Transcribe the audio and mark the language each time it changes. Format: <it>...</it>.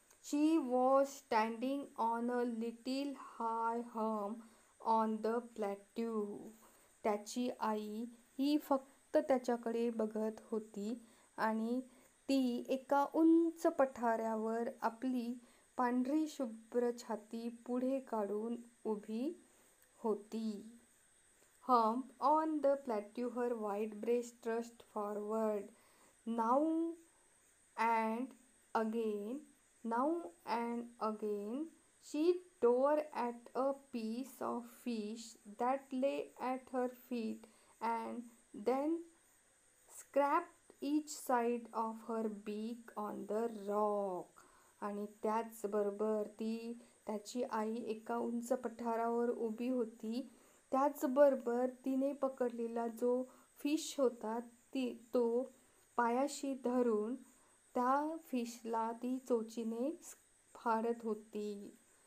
<en>She was standing on a little high hump on the plateau.</en> <mr>त्याची आई ही फक्त त्याच्याकडे बघत होती आणि ती एका उंच पठारावर आपली पांढरी शुभ्र छाती पुढे काढून उभी होती.</mr> <en>Hump on the plateau, her white breast thrust forward. Now and again, now and again, she tore at a piece of fish that lay at her feet and then scraped each side of her beak on the rock.</en> <mr>आणि त्याचबरोबर त्याची आई एका उंच पठारावर उभी होती. त्याचबरोबर तिने पकडलेला जो फिश होता तो पायाशी धरून त्या फिशला ती चोचीने फाडत होती.</mr>